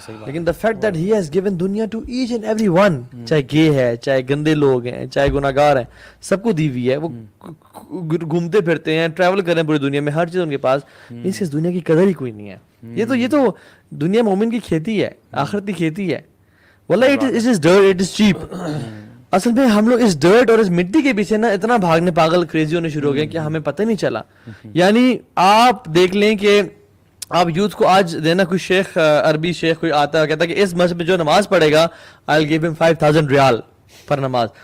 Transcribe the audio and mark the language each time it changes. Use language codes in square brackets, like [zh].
[ur] لیکن the fact that he has given دنیا to each and every one, چاہے گے ہے, چاہے گندے لوگ ہیں, چاہے گناہ گار ہیں, سب کو دی ہوئی ہے. وہ گھومتے پھرتے ہیں, ٹریول کر رہے ہیں پوری دنیا میں, ہر چیز ان کے پاس, اس دنیا کی قدر ہی کوئی نہیں ہے. یہ تو دنیا مومن کی کھیتی ہے, آخرت کی کھیتی ہے. [en] واللہ it is dirt, it is cheap. [ur] اصل میں ہم لوگ اس ڈرٹ اور اس مٹی کے پیچھے نا اتنا بھاگنے پاگل کریزی ہونے شروع ہو گئے کہ ہمیں پتہ نہیں چلا. یعنی آپ دیکھ لیں کہ آپ یوتھ کو آج دینا, کوئی شیخ, عربی شیخ کوئی آتا ہے کہتا ہے کہ اس مسجد میں جو نماز پڑھے گا I'll give him 5,000 ریال پر نماز.